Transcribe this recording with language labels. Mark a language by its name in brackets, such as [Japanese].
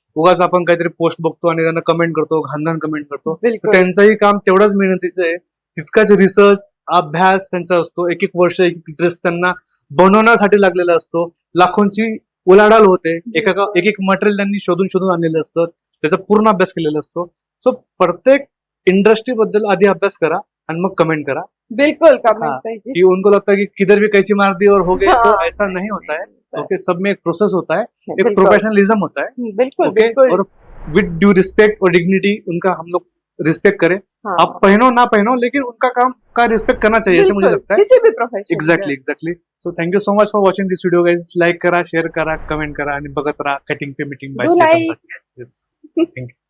[Marathi] उगाच आपण काहीतरी पोस्ट बघतो आणि त्यांना कमेंट करतो, घाण कमेंट करतो, तर त्यांचंही काम तेवढंच मेहनतीचं आहे, तितकाच रिसर्च अभ्यास त्यांचा असतो। एक एक वर्ष एक ड्रेस त्यांना बनवण्यासाठी लागलेला असतो, लाखोंची उलाढाल होते, एक एक मटेरियल त्यांनी शोधून शोधून आणलेलं असतं, त्याचा पूर्ण अभ्यास केलेला असतो। सो प्रत्येक इंडस्ट्री बद्दल आधी अभ्यास करा आणि मग कमेंट करा। [Hindi] बिल्कुल कमेंट कीजिए। कि उनको लगता है कि किधर भी कैची मार दी और हो गए, तो ऐसा नहीं होता है। ओके, सब में एक प्रोसेस होता है, एक प्रोफेशनलिज्म होता है। बिल्कुल, बिल्कुल। और [English] with due respect [Hindi] और डिग्निटी उनका हम लोग रिस्पेक्ट करें। आप पहनो ना पहनो, लेकिन उनका काम का रिस्पेक्ट करना चाहिए, ऐसे मुझे लगता है। किसी भी profession. [English] Exactly, exactly. So thank you so much for watching this video guys. [Marathi] Like करा, शेअर करा, कमेंट करा आणि बघत राहा cutting pay meeting by Chetan Patil. [English] Yes, thank you.